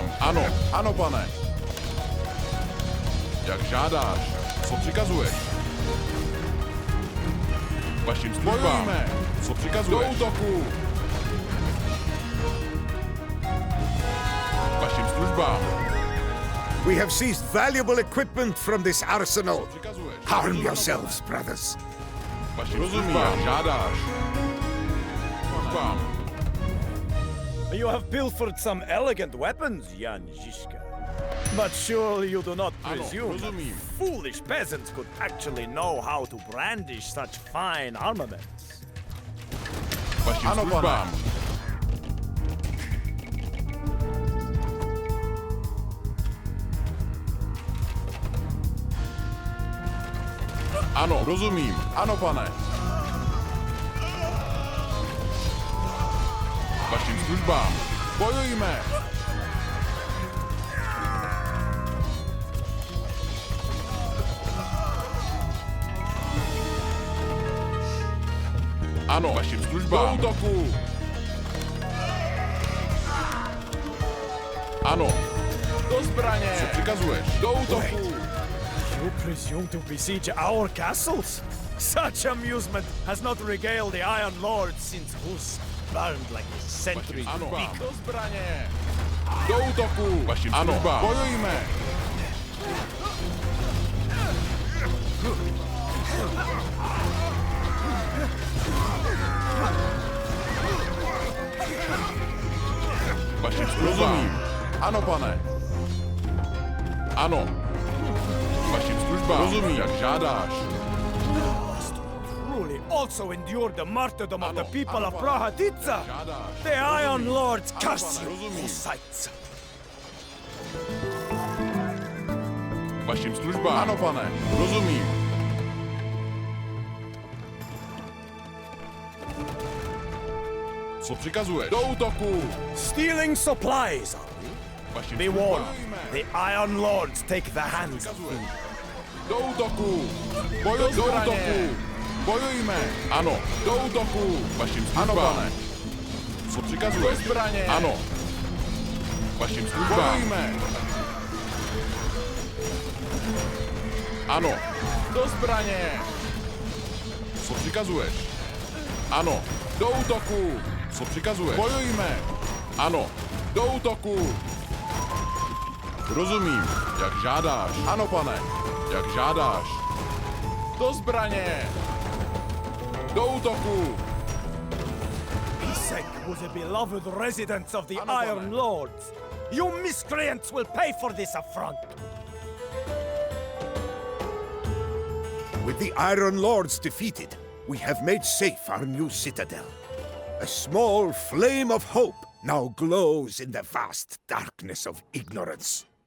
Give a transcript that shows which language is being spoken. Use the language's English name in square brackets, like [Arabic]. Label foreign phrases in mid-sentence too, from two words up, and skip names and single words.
[Czech] Ano, ano, pane. Jak žádáš. Co přikazuješ? Vaším službám. Bojujeme. Co přikazuješ? Do útoku. Vaším službám. [English] We have seized valuable equipment from this arsenal. [Czech] Co přikazuješ? [English] Arm yourselves, brothers. [Czech] Vaším rozumím. Jak žádáš. Službám. [English] You have pilfered some elegant weapons, Jan Zizka. But surely you do not [Czech] Ano, [English] presume that [Czech] rozumím. [English] foolish peasants could actually know how to brandish such fine armaments. [Czech] Vaším Ano, pane. službám. Ano, rozumím. Ano, pane. Vaším službám. Bojujme. Ano, vaším službám. Do útoku. Ano. Do zbraně. Co přikazuješ? Do útoku. [English] You presume to besiege our castles? Such amusement has not regaled the Iron Lords since Hus burned like a century. [Czech] Ano. Do zbraně. Do útoku. Vaším službám. Bojujme. Vaším službám. Rozumím. Ano, pane. Ano. Vaším službám. Rozumím. Jak žádáš. [English] Truly also endured the martyrdom of [Czech] Ano, [English] the people [Czech] ano, [English] of [Czech] pane. [English] Prahatica. [Czech] Jak žádáš. [English] The Iron Lords [Czech] Ano, [English] curse [Czech] pane, [English] you, [Czech] rozumím. [English] Hussites. [Czech] Vaším službám. Ano, pane. Rozumím. Co přikazuješ? Do útoku. [English] Stealing supplies, are we? [Czech] Vaším [English] Be [Czech] službám. [English] warned, the Iron Lords take the hands of [Czech] Přikazuješ. Do útoku. Bojujme. Do útoku. Bojujme. Ano. Do útoku. Vaším službám. Ano, pane. Co přikazuješ? Do zbraně. Ano. Vaším službám. Bojujme. Ano. Do zbraně. Co přikazuješ? Ano. Do útoku. Co přikazuješ? Bojujme. Ano. Do útoku. Rozumím. Jak žádáš. Ano, pane. Jak žádáš. Do zbraně. Do útoku. [English] Isek was a beloved resident of the [Czech] Ano, pane. [English] Iron Lords. You miscreants will pay for this affront. With the Iron Lords defeated, we have made safe our new citadel. A small flame of hope now glows in the vast darkness of ignorance.